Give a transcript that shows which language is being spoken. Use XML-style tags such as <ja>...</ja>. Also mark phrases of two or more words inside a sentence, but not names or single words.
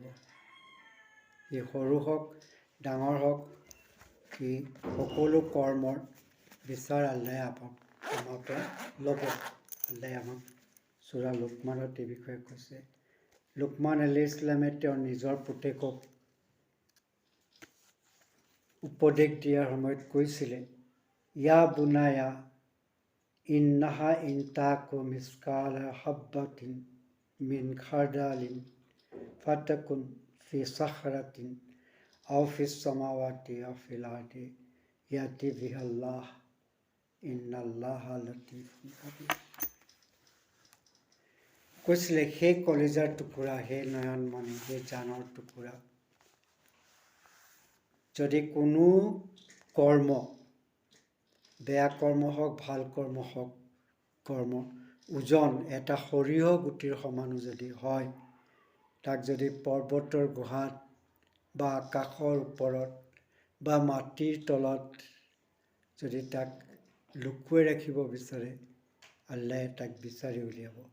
<as>ই সৰু হওক ডাঙৰ হওক, ই সকলো কৰ্মৰ বিচাৰ আল্লাহে আমাৰ পৰা ল'ব। আল্লাহে আমাক সূৰা লুকমানত এই বিষয়ে কৈছে। লুকমান</as> <ar>عليه السلام</ar> <as>তেওঁৰ নিজৰ পুতেকক উপদেশ দিয়াৰ সময়ত কৈছিলে,</as> <ar>يا بني إنها إن تك مثقال حبة من خردل فتكن في صخرة أو في السماوات أو في الأرض يأت بها الله إن الله لطيف خبير.</ar> <as>কৈছিলে, সেই কলিজাৰ টুকুৰা, সেই নয়নমণি, সেই জানৰ টুকুৰা, যদি কোনো কৰ্ম, বেয়া কৰ্ম হওক ভাল কৰ্ম হওক, ওজন এটা সৰিয়হ গুটিৰ সমানো যদি হয়, তাক যদি পৰ্বতৰ গুহাত বা আকাশৰ ওপৰত বা মাটিৰ তলত যদি তাক লুকুৱাই ৰাখিব বিচাৰে, আল্লাহে তাক বিচাৰি উলিয়াব।</as>